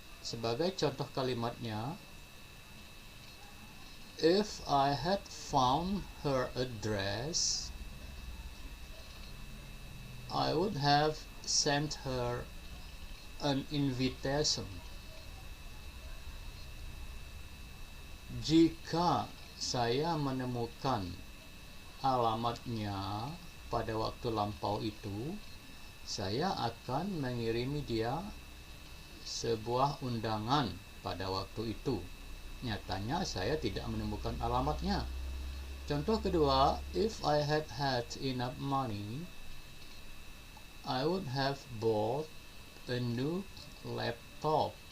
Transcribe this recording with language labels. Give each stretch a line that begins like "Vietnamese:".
Indonesian: Sebagai contoh kalimatnya,
English: if I had found her address, I would have sent her an invitation.
Indonesian: Jika saya menemukan alamatnya pada waktu lampau itu, saya akan mengirimi dia sebuah undangan pada waktu itu. Nyatanya saya tidak menemukan alamatnya. Contoh kedua,
English: if I had had enough money, I would have bought a new laptop.